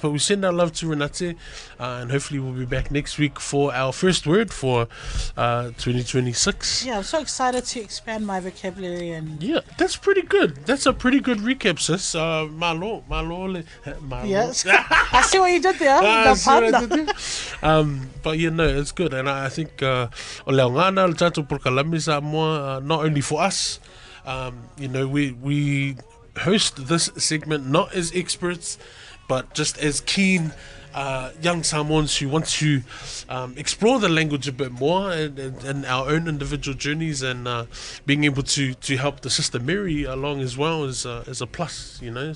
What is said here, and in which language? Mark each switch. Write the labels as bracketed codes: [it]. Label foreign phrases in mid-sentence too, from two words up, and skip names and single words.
[en] But we send our love to Renate, and hopefully, we'll be back next week for our first word for 2026. Yeah, I'm so excited to expand my vocabulary and Yeah, that's pretty good. That's a pretty good recap, sis. Malo, Yes. I see what you did there. But you know, it's good, and I think [sm] o leo ngana le tatou Porokalami Samoa, [en] not only for us, you know, we host this segment not as experts, but just as keen young Samoans who want to explore the language a bit more and our own individual journeys, and being able to help the Sister Mary along as well is a plus, you know.